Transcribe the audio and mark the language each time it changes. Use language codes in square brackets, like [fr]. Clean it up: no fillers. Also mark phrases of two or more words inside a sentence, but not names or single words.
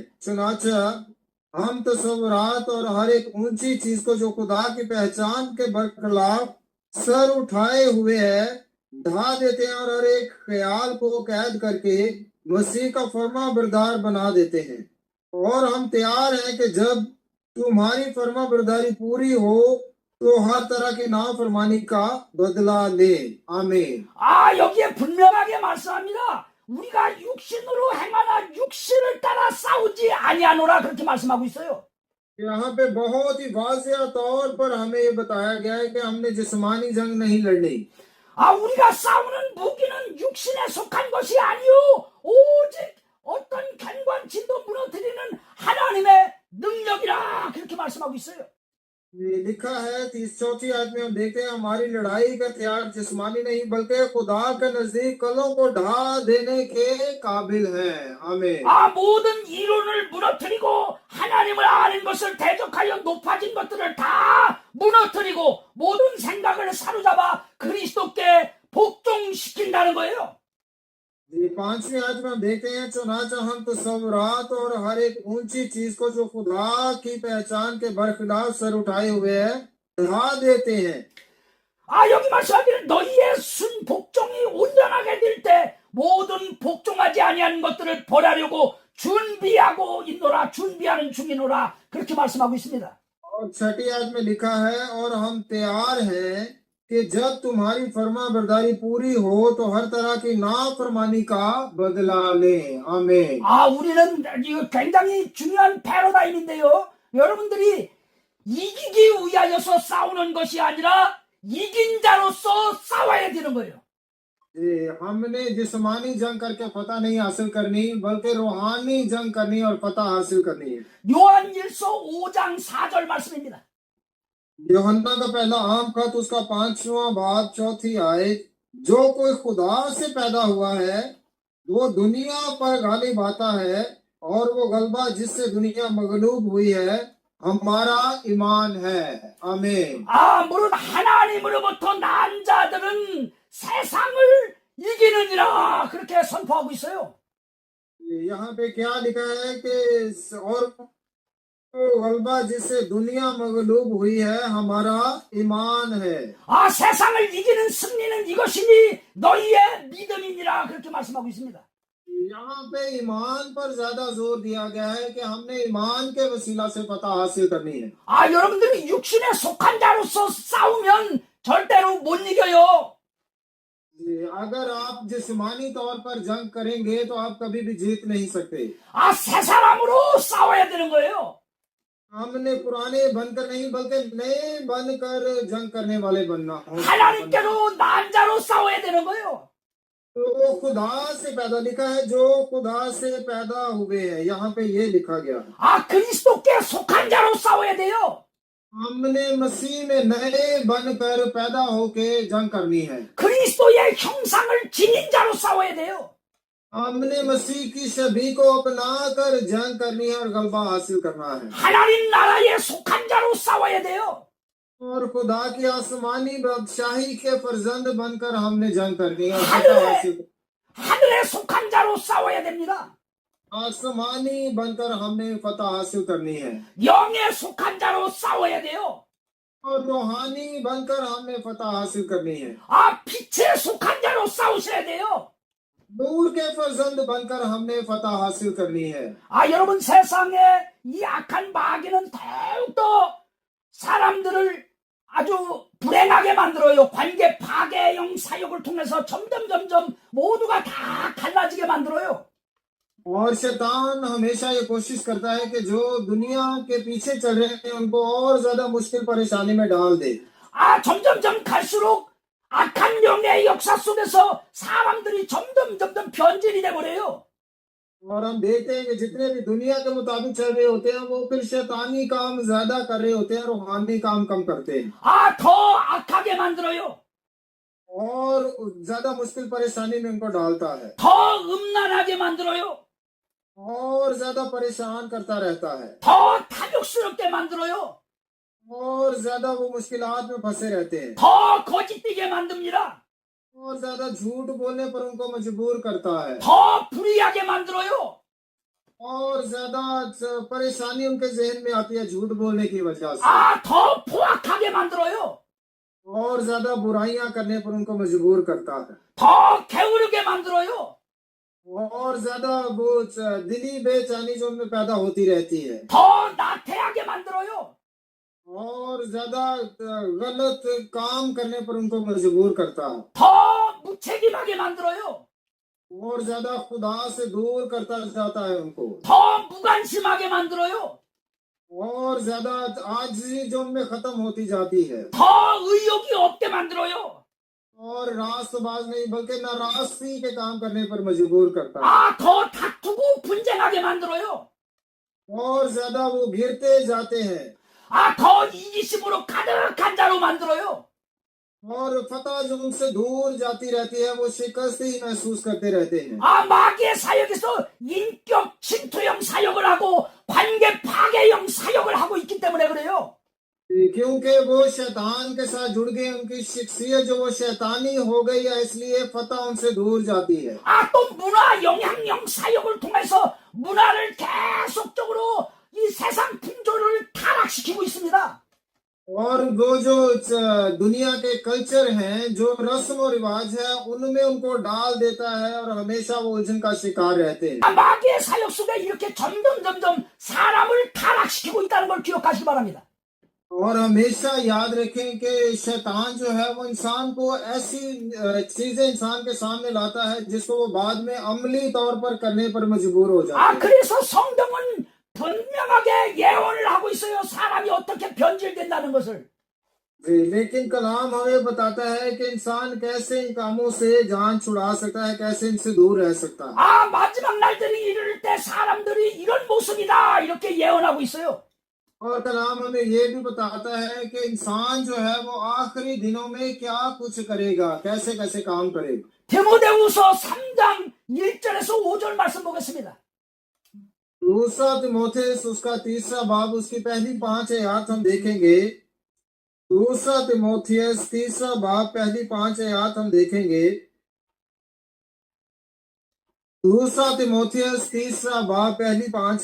[ur] چنانچہ ہم تصورات اور ہر ایک اونچی چیز کو جو خدا کی پہچان کے برخلاف سر اٹھائے ہوئے ہے ڈھا دیتے ہیں اور ہر ایک خیال کو قید کر کے مسیح کا فرمانبردار بنا دیتے ہیں. اور ہم تیار ہیں کہ جب تمہاری فرمانبرداری پوری ہو تو ہر طرح کی نافرمانی کا بدلہ لیں. आमीन। [ko] 여기에 분명하게 말씀합니다. 우리가 육신으로 행하나 육신을 따라 싸우지 아니하노라 그렇게 말씀하고 있어요. [ur] یہاں پہ بہت ہی واضح طور پر ہمیں یہ بتایا گیا ہے کہ ہم نے جسمانی جنگ نہیں لڑنی. [ko] 우리가 싸우는 무기는 육신에 속한 것이 아니요 오직 어떤 갱관진도 무너뜨리는 하나님의 능력이라 그렇게 말씀하고 있어요. [ur] یہ لکھا ہے 34 آیت میں ہم دیکھتے ہیں ہماری لڑائی کا ہتھیار جسمانی نہیں بلکہ خدا کے نزدیک قلعوں کو ڈھا دینے کے قابل ہے. आमीन। [ko] 모든 이론을 무너뜨리고 하나님을 아는 것을 대적하여 높아진 것들을 다 무너뜨리고 모든 생각을 사로잡아 그리스도께 복종시킨다는 거예요. [ur] یہ 5ویں آیت میں ہم دیکھتے ہیں چنانچہ ہم تصورات اور ہر ایک اونچی چیز کو جو خدا کی پہچان کے برخلاف سر اٹھائے ہوئے ہے ڈھا دیتے ہیں. [ko] 여기 말씀하기를 너희의 순 복종이 온전하게 될 때 모든 복종하지 아니하는 것들을 벌하려고 준비하고 있노라 준비하는 중이노라 그렇게 말씀하고 있습니다. [ur] اور 6ٹھی آیت میں لکھا ہے اور ہم تیار ہیں کہ جب تمہاری فرمانبرداری پوری ہو تو ہر طرح کی نافرمانی کا بدلہ لیں. आमीन। [ko] 우리는 이거 굉장히 중요한 패러다임인데요. 여러분들이 이기기 위하여서 싸우는 것이 아니라 이긴 자로서 싸워야 되는 거예요. [ur] ہم نے جسمانی جنگ کر کے فتح نہیں حاصل کرنی بلکہ روحانی جنگ کرنی اور فتح حاصل کرنی ہے. [ko] 요한일서 5장 4절 말씀입니다. [ur] یوحنا کا پہلا عام خط اس کا 5واں باب 4تھی آیت، جو کوئی خدا سے پیدا ہوا ہے وہ دنیا پر غالب آتا ہے اور وہ غلبہ جس سے دنیا مغلوب ہوئی ہے ہمارا ایمان ہے. आमीन। [ko] 무릇 하나님으로부터 난 자들은 세상을 이기느니라 그렇게 선포하고 있어요. [ur] یہاں پہ کیا لکھا ہے کہ اور غلبہ جس سے دنیا مغلوب ہوئی ہے ہمارا ایمان ہے. [ko] 세상을 이기는 승리는 이것이니 너희의 믿음이니라 그렇게 말씀하고 있습니다. [ur] یہاں پہ ایمان پر زیادہ زور دیا گیا ہے کہ ہم نے ایمان کے وسیلہ سے فتح حاصل کرنی ہے. [ko] 여러분들이 육신에 속한 자로서 싸우면 절대로 못 이겨요. [ur] اگر آپ جسمانی طور پر جنگ کریں گے تو آپ کبھی بھی جیت نہیں سکتے. [ko] 새 사람으로 싸워야 되는 거예요. [ur] ہم نے پرانے بن کر نہیں بلکہ نئے بن کر جنگ کرنے والے بننا. [ko] 하나님께로 난 자로 싸워야 되는 거예요. [ur] تو خدا سے پیدا لکھا ہے جو خدا سے پیدا ہوئے ہیں، یہاں پہ یہ لکھا گیا. [ko] 그리스도께 속한 자로 싸워야 돼요. [ur] ہم نے مسیح میں نئے بن کر پیدا ہو کے جنگ کرنی ہے. [ko] 그리스도의 형상을 지닌 자로 싸워야 돼요. [ur] ہم نے مسیح کی چھوی کو اپنا کر جنگ کرنی ہے اور غلبہ حاصل کرنا ہے. [ko] 하나님 나라에 속한 자로 싸워야 돼요. [ur] اور خدا کی آسمانی بادشاہی کے فرزند بن کر ہم نے جنگ کرنی ہے اور فتح حاصل. [ko] 하늘에 속한 자로 싸워야 됩니다. [ur] آسمانی بن کر ہم نے فتح حاصل کرنی ہے [ko] 영에 속한 자로 싸워야 돼요. [ur] اور روحانی بن کر ہم نے فتح حاصل کرنی ہے. [ko] 빛에 속한 자로 싸우셔야 돼요. [ur] نور کے فرزند بن کر ہم نے فتح حاصل کرنی ہے. [ko] 여러분 세상에 이 악한 마귀는 더욱더 사람들을 아주 불행하게 만들어요. 관계 파괴형 사역을 통해서 점점 모두가 다 갈라지게 만들어요. [ur] اور شیطان ہمیشہ یہ کوشش کرتا ہے کہ جو دنیا کے پیچھے چل رہے ہیں ان کو اور زیادہ مشکل پریشانی میں ڈال دے. [ko] 점점 갈수록 악한 영의 역사 속에서 사람들이 점점 변질이 돼버려요. [ur] اور ہم دیکھتے ہیں کہ جتنے بھی دنیا کے مطابق چل رہے ہوتے ہیں وہ پھر شیطانی کام زیادہ کر رہے ہوتے ہیں، روحانی کام کم کرتے ہیں. [ko] 더 악하게 만들어요. [ur] اور زیادہ مشکل پریشانی میں ان کو ڈالتا ہے. [ko] 더 음란하게 만들어요. [ur] اور زیادہ پریشان کرتا رہتا ہے [ko] 더 탐욕스럽게 만들어요. [ur] اور زیادہ وہ مشکلات میں پھنسے رہتے ہیں [ko] 더 거짓되게 만듭니다. [ur] اور زیادہ جھوٹ بولنے پر ان کو مجبور کرتا ہے [ko] 더 불의하게 만들어요. [ur] اور زیادہ پریشانی ان کے ذہن میں آتی ہے جھوٹ بولنے کی وجہ سے [ko] 더 포악하게 만들어요. [ur] اور زیادہ برائیاں کرنے پر ان کو مجبور کرتا ہے [ko] 더 게으르게 만들어요. [ur] اور زیادہ وہ دلی بےچینی جو ان میں پیدا ہوتی رہتی ہے [ko] 더 나태하게 만들어요. [ur] اور زیادہ غلط کام کرنے پر ان کو مجبور کرتا ہے [ko] 더 무책임하게 만들어요. [ur] اور زیادہ خدا سے دور کرتا جاتا ہے ان کو [ko] 더 무관심하게 만들어요. [ur] اور زیادہ عاجزی جو ان میں ختم ہوتی جاتی ہے [ko] 더 의욕이 없게 만들어요. [ur] اور راستباز نہیں بلکہ ناراضگی کے کام کرنے پر مجبور کرتا ہے [ko] 더 다투고 분쟁하게 만들어요. [ur] اور زیادہ وہ گرتے جاتے ہیں [ko] 더 이기심으로 가득한 자로 만들어요. [ur] اور فتح جو ان سے دور جاتی رہتی ہے وہ شکست ہی محسوس کرتے رہتے ہیں [ko] 마귀의 사역에서 인격 침투형 사역을 하고 관계 파괴형 사역을 하고 있기 때문에 그래요. [ur] کیونکہ وہ شیطان کے ساتھ جڑ گئے ان کی شخصیت جو وہ شیطانی ہو گئی ہے اس لیے فتح ان سے دور جاتی ہے [ko] 또 문화 영향력 사역을 통해서 문화를 계속적으로 이 세상 풍조를 타락시키고 있습니다. [ur] اور وہ جو دنیا کے کلچر ہیں جو رسم اور رواج ہے ان میں ان کو ڈال دیتا ہے اور ہمیشہ وہ الجھن کا شکار رہتے ہیں [ko] 마귀의 사역 속에 이렇게 점점 사람을 타락시키고 있다는 걸 기억하시기 바랍니다. [ur] اور ہمیشہ یاد رکھیں کہ شیطان جو ہے وہ انسان کو ایسی چیزیں انسان کے سامنے لاتا ہے جس کو وہ بعد میں عملی طور پر کرنے پر مجبور ہو جاتا ہے [ko] 그래서 성경은 분명하게 예언을 하고 있어요. 사람이 어떻게 변질된다는 것을. [ur] جی لیکن کلام ہمیں بتاتا ہے کہ انسان کیسے ان کاموں سے جان چھڑا سکتا ہے کیسے ان سے دور رہ سکتا ہے [ko] 마지막 날들이 이를 때 사람들이 이런 모습이다 이렇게 예언하고 있어요. [ur] اور کلام ہمیں یہ بھی بتاتا ہے کہ انسان جو ہے وہ آخری دنوں میں کیا کچھ کرے گا کیسے کیسے کام کرے گا [ko] 디모데후서 3장 1절에서 5절 말씀 보겠습니다. [ur] دوسرا تیمتھیس اس کا تیسرا باب اس کی پہلی 5 آیت ہم دیکھیں گے دوسرا تیمتھیس تیسرا باب پہلی 5 آیت ہم دیکھیں گے دوسرا تیمتھیس تیسرا باب پہلی 5